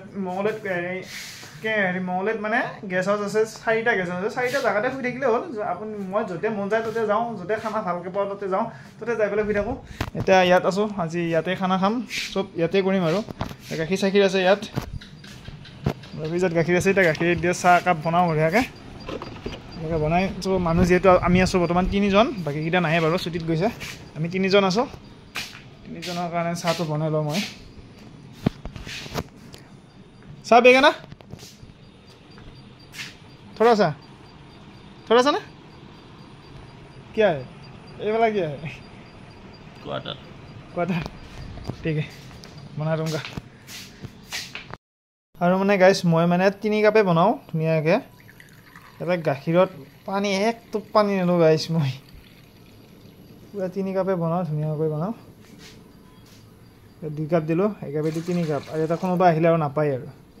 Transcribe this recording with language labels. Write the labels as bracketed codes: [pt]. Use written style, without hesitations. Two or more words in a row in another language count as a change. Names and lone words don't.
[as] মঙলদৈত মঙলদৈত মানে [en] guest house [as] আছে 4টা [en] guest house [as] আছে 4টা জেগাতে শুই থাকিলে হ'ল আপুনি মই য'তে মন যায় ত'তে যাওঁ য'তে খানা ভালকৈ পাওঁ ত'তে যাওঁ ত'তে যাই পেলাই শুই থাকোঁ এতিয়া ইয়াত আছোঁ আজি ইয়াতে খানা খাম চব ইয়াতে কৰিম আৰু গাখীৰ চাখীৰ আছে ইয়াত ফ্ৰিজত গাখীৰ আছে এতিয়া গাখীৰ দিয়ে চাহ একাপ বনাওঁ বঢ়িয়াকৈ এনেকৈ বনাই চব মানুহ যিহেতু আমি আছোঁ বৰ্তমান 3জন বাকীকেইটা নাহে বাৰু ছুটীত গৈছে আমি 3জন আছোঁ 3জনৰ কাৰণে চাহটো বনাই লওঁ মই [hi] চাহ বেগে না थोड़ा सा ना क्या है ये वाला क्या है क्वार्टर ठीक है बना दूंगा [as] আৰু মানে গাইছ মই মানে 3 কাপে বনাওঁ ধুনীয়াকৈ এটা গাখীৰত পানী এক টোপ পানী নিলোঁ গাইছ মই পুৰা 3 কাপে বনাওঁ ধুনীয়াকৈ বনাওঁ 2 কাপ দিলোঁ একেবাৰে 3 কাপ আৰু এটা কোনোবা আহিলে আৰু নাপায় আৰু